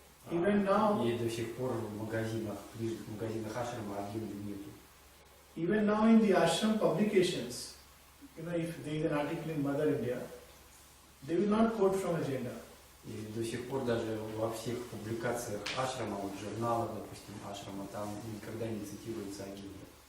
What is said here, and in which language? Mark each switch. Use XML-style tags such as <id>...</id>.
<ru>И до сих пор в магазинах, ближе к магазинах Ашрама агенды нету.</ru> <en>Even now in the ashram publications, if there is an article in Mother India, they will not quote from agenda.</en> <ru>И до сих пор даже во всех публикациях Ашрама, в журналах, допустим, Ашрама, там никогда не цитируется агенда.</ru>